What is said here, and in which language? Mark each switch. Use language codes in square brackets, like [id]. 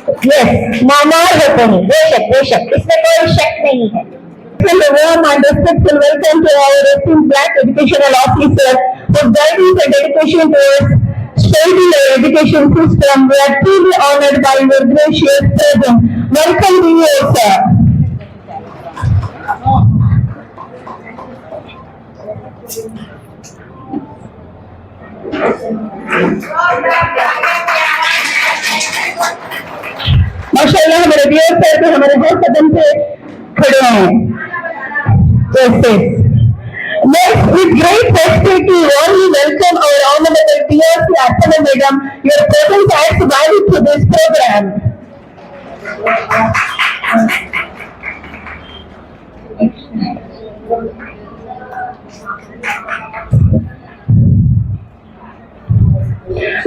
[hi] Yes, मामार होते हैं, बेशक बेशक, इसमें कोई शक नहीं है। [en] warm and respectful welcome to our esteemed Black educational officer for guidance and dedication towards strengthening our education system. We are truly honored by your gracious presence. Welcome to you, sir. [hi] माशाल्लाह हमारे dear sir भी हमारे हर कदम पे खड़े हैं। [en] Yes, next, with great respect, we warmly welcome our Honorable P.R.C. Archana Madam. Your presence adds value to this program.